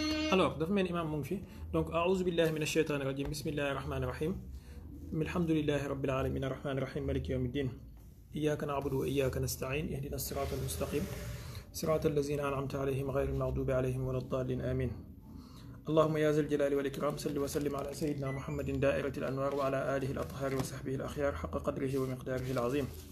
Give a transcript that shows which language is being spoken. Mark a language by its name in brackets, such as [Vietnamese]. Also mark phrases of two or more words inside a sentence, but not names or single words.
[Wolof] Alors dafa mel ni imaam mu ngi fi donc [Arabic] أعوذ بالله من الشيطان الرجيم بسم الله الرحمن الرحيم الحمد لله رب العالمين الرحمن الرحيم مالك يوم الدين إياك نعبد وإياك نستعين اهدنا الصراط المستقيم صراط الذين أنعمت عليهم غير المغضوب عليهم ولا الضالين آمين اللهم يا ذا الجلال والإكرام صل وسلم على سيدنا محمد دائرة الأنوار وعلى آله الأطهار وصحبه الأخيار حق قدره ومقداره العظيم